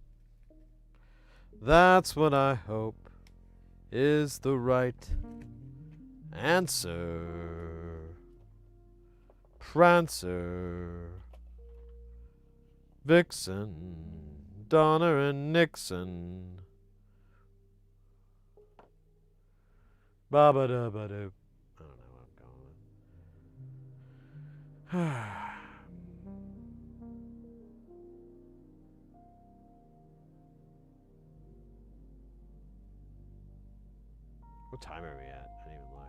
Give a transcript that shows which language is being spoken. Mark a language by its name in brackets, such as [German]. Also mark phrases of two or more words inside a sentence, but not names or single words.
[English] That's what I hope is the right answer. Prancer, Vixen, Donner and Nixon. Ba-ba-da-ba-doo. I don't know where I'm going. What time are we at? I didn't even look.